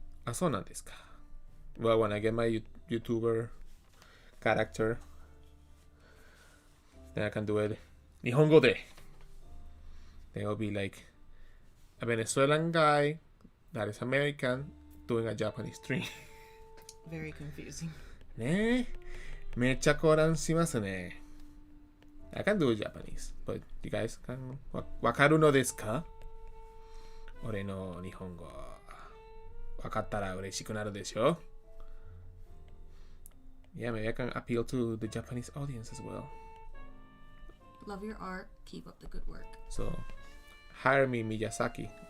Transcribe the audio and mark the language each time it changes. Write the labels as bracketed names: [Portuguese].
[Japanese] あ、そうなんですか. [English] Well, when I get my YouTuber character, then I can do it [Japanese] 日本語で. [English] They will be like a Venezuelan guy that is American doing a Japanese stream. Very confusing. [Japanese] ねえ、めっちゃ混乱しますね. [English] I can do Japanese, but you guys can [Japanese] わかるのですか? 俺の日本語わかったら嬉しくなるでしょ? [English] Yeah, maybe I can appeal to the Japanese audience as well. Love your art. Keep up the good work. So, hire me, Miyazaki.